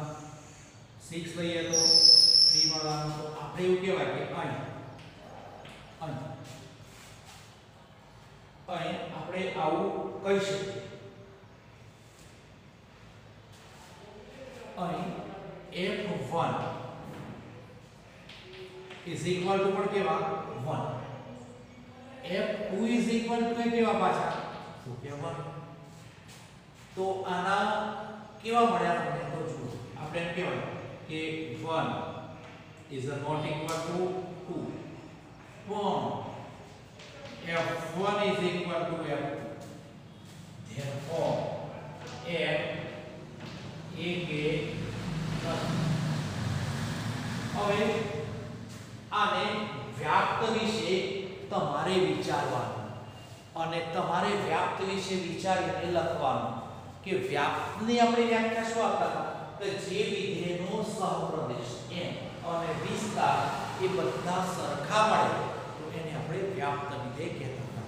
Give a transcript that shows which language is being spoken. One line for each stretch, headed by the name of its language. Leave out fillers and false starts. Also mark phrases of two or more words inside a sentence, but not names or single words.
Gujarati: 6 લઈએ તો 3 મળવાના. તો આપણે એવું કહેવાય કે અહીં આપણે આવું કહી શકીએ. અહીં f1
English: is equal to
Gujarati: પણ કેવા 1 f2
English: is equal to
Gujarati: કેવા પાછા શું કેવા. તો આના કેવા મળ્યા તમને તો જુઓ આપણે એમ કહેવાય કે
English: 1 is not equal to 2 f1 is equal to f2 therefore f
Gujarati: એક હવે આને વ્યાપ્ત વિશે તમારે વિચારવાનું અને તમારે વ્યાપ્ત વિશે વિચારીને લખવાનું કે વ્યાપ્તની આપણે વ્યાખ્યા શું આપતા હતા કે જે વિધેયનો સહપ્રદેશ n અને વિસ્તાર એ બધા સરખા મળે તો એને આપણે વ્યાપ્ત વિધેય કહેતા હતા.